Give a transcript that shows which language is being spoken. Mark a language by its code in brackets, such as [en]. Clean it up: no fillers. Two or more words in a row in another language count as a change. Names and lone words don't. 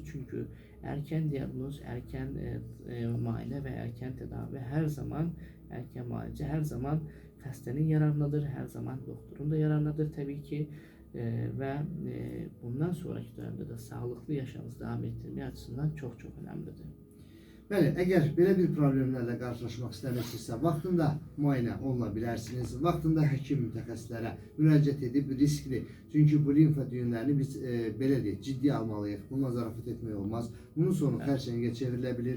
[tr] Çünkü erken diagnoz, erken muayene ve erken tedavi her zaman, erken muayene her zaman hastanın yararındadır, her zaman doktorun da yararındadır tabii ki. Ve bundan sonraki dönemde de sağlıklı yaşamınızı devam ettirme açısından çok önemlidir. [az] Bəli, əgər belə bir problemlərlə qarşılaşmaq istəmirsinizsə, vaxtında müayinə oluna bilərsiniz. Vaxtında həkim mütəxəssislərə müraciət edib riskli. Çünki bu limfa düyünlərini biz belə deyək, ciddi almalıyıq. Bununla zarafat etmək olmaz. Bunun sonu xərçəngə çevrilə bilir.